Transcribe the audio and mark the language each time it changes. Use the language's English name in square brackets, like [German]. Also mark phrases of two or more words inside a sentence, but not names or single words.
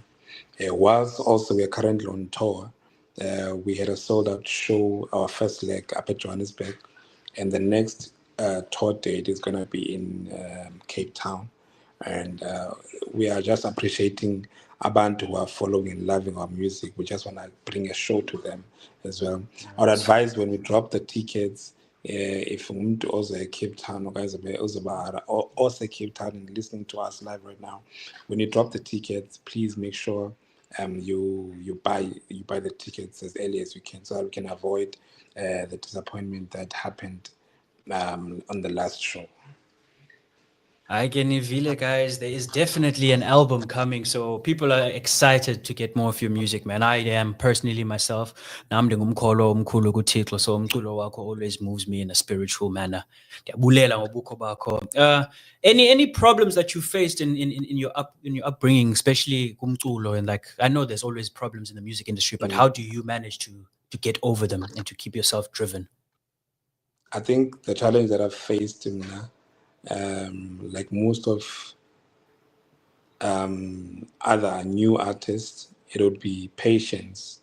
[English] Whilst also we are currently on tour, we had a sold out show, our first leg up at Johannesburg, and the next tour date is gonna be in Cape Town, and we are just appreciating abantu who are following and loving our music. We just want to bring a show to them as well. I would advise when we drop the tickets, if [Xhosa] umuntu oze Cape Town [English] or also Cape Town and listening to us live right now, when you drop the tickets, please make sure you buy the tickets as early as you can, so that we can avoid the disappointment that happened on the last show. I can reveal it, guys. There is definitely an album coming, so people are excited to get more of your music, man. I am personally myself. [Xhosa] Nami ndingumkholo omkhulu kuThixo, so umculo wakho [English] always moves me in a spiritual manner. [Xhosa] Ndiyabulela ngobukho bakho. [English] Any problems that you faced in your upbringing, especially kumculo, and like I know there's always problems in the music industry, but how do you manage to get over them and to keep yourself driven? I think the challenge that I've faced like most of other new artists, it would be patience.